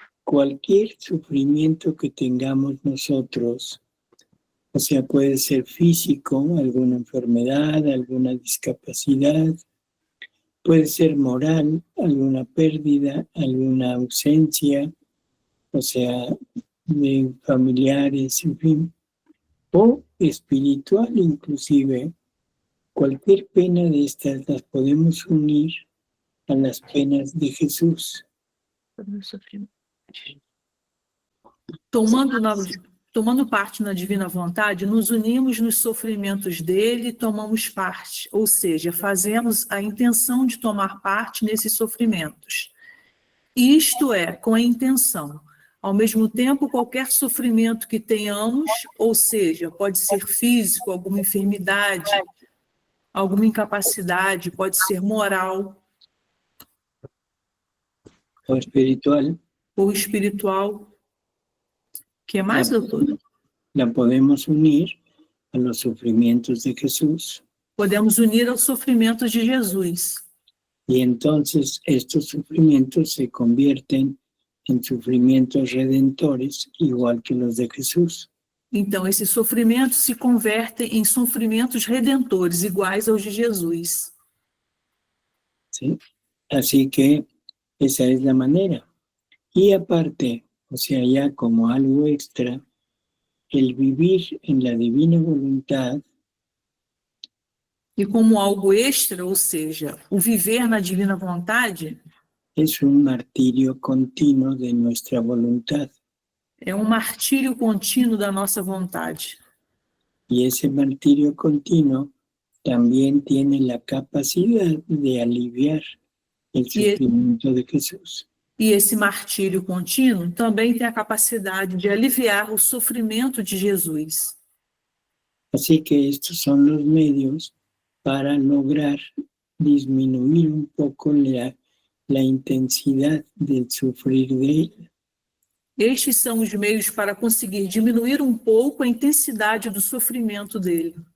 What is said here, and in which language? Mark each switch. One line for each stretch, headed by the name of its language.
Spanish: cualquier sufrimiento que tengamos nosotros, o sea, puede ser físico, alguna enfermedad, alguna discapacidad, puede ser moral, alguna pérdida, alguna ausencia, o sea, de familiares, en fin, o espiritual inclusive. Cualquier pena de estas las podemos unir a las penas de Jesús.
Portuguese: Tomando parte na divina vontade, nos unimos nos sofrimentos dele e tomamos parte, ou seja, fazemos a intenção de tomar parte nesses sofrimentos. Isto é, com a intenção. Ao mesmo tempo, qualquer sofrimento que tenhamos, ou seja, pode ser físico, alguma enfermidade, alguma incapacidade, pode ser moral
Spanish: O espiritual,
Portuguese: ou espiritual.
Spanish: ¿Qué más,
Portuguese: doutor?
Spanish: la podemos unir a los sufrimientos de Jesús.
Portuguese: Podemos unir aos sofrimentos de Jesus.
Spanish: Y entonces estos sufrimientos se convierten en sufrimientos redentores, igual que los de Jesús.
Portuguese: Então, esses sofrimentos se convertem em sofrimentos redentores, iguais aos de Jesus.
Spanish: ¿Sí? Así que esa es la manera. Y aparte, o sea, ya como algo extra, el vivir en la divina voluntad
Portuguese: E como algo extra, ou seja, o viver na divina vontade,
Spanish: es un martirio continuo de nuestra voluntad.
Portuguese: é um martírio contínuo da nossa vontade.
Spanish: Y ese martirio continuo también tiene la capacidad de aliviar el sufrimiento de Jesús.
Portuguese: E esse martírio contínuo também tem a capacidade de aliviar o sofrimento de Jesus.
Spanish: Así que estos son los medios para lograr disminuir un poco la intensidad del sufrir de él.
Portuguese: Estes são os meios para conseguir diminuir um pouco a intensidade do sofrimento dele.